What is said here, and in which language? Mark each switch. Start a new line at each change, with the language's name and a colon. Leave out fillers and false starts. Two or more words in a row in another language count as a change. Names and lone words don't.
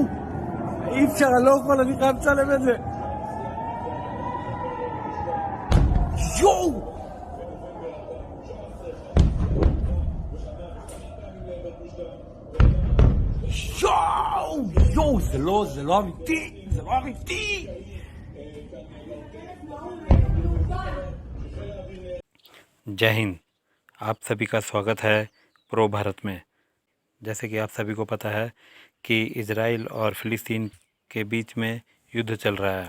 Hebrew: אי אפשר, אני לא יכול, אני חייב לצלם את זה! יואו! יואו! יואו! זה לא אמיתי! זה לא אמיתי!
Hindi: जय हिंद। आप सभी का स्वागत है प्रो भारत में। जैसे कि आप सभी को पता है कि इजराइल और फिलिस्तीन के बीच में युद्ध चल रहा है।